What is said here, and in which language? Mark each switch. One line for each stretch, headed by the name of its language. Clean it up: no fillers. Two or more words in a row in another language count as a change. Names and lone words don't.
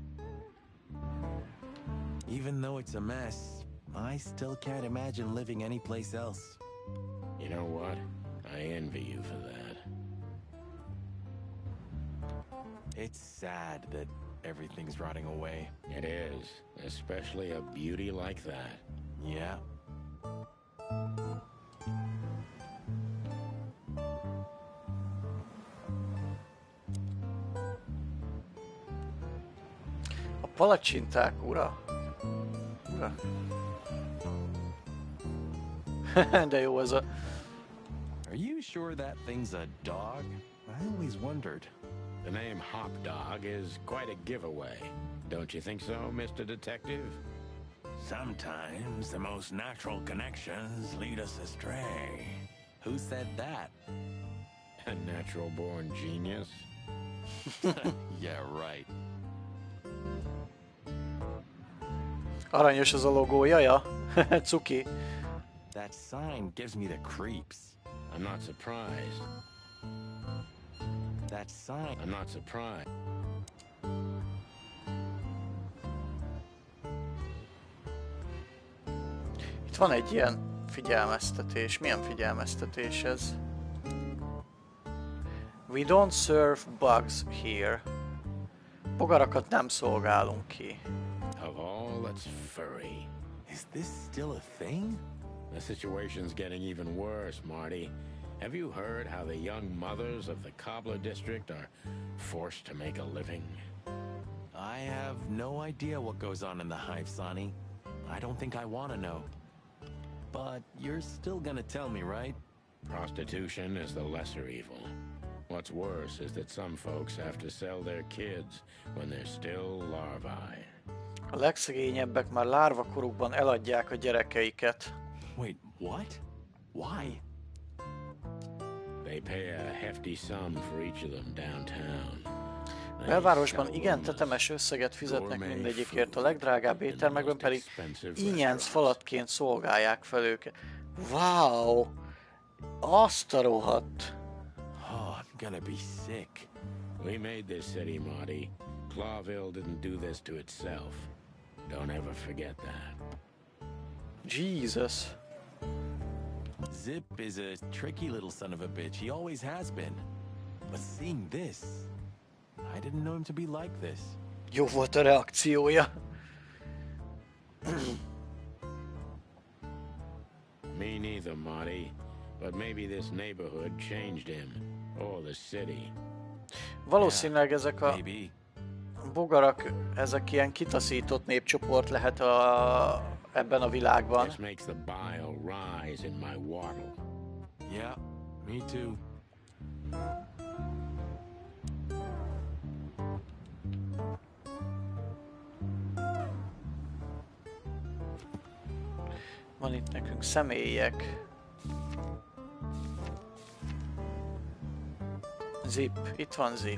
English: Even though it's a mess, I still can't imagine living anyplace else. You know what? I envy you for that. It's sad that everything's rotting away. It is, especially a beauty like that. Yeah.
Hungarian: A palacsinták ura. De jó ez a...
English: Are you sure that thing's a dog? I always wondered. The name Hop Dog is quite a giveaway. Don't you think so, Mr. Detective? Sometimes the most natural connections lead us astray. Who said that? A natural-born genius? Yeah, right.
Hungarian: Aranyos az a logója, ja? Cuki.
English: That sign gives me the creeps. I'm not surprised. That sign... I'm not surprised.
Hungarian: Itt van egy ilyen figyelmeztetés. Milyen figyelmeztetés ez?
English: We don't serve bugs here.
Hungarian: Bogarakat nem szolgálunk ki.
English: Of all that's furry. Is this still a thing? The situation's getting even worse, Marty. Have you heard how the young mothers of the Cobbler District are forced to make a living? I have no idea what goes on in the hive, Sonny. I don't think I want to know. But you're still gonna tell me, right? Prostitution is the lesser evil. What's worse is that some folks have to sell their kids when they're still larvae.
Hungarian: A legszegényebbek már lárvakorukban eladják a gyerekeiket.
English: Wait, what? Why? They pay a hefty sum for each of them downtown.
Hungarian: Belvárosban igen tetemes összeget fizetnek mindegyikért, a legdrágább éttermekben pedig ínyenc falatként szolgálják fel őket. Wow! Azt a rohadt!
English: Oh, I'm gonna be sick. We made this city, Marty. Clawville didn't do this to itself. Don't ever forget that. Jesus. Zip is a tricky little son of a bitch. He always has been. But seeing this, I didn't know him to be like this.
Hungarian: Jó volt a reakciója.
English: Me neither, Marty. But maybe this neighborhood changed him. Or the city.
Hungarian: Valószínűleg ezek a
English: Maybe.
Hungarian: bogarak, ezek ilyen kitaszított népcsoport lehet ebben a világban.
English: This makes the bile rise in my waddle. Yeah, me too.
Hungarian: Van itt nekünk személyek. Zip, itt van Zip.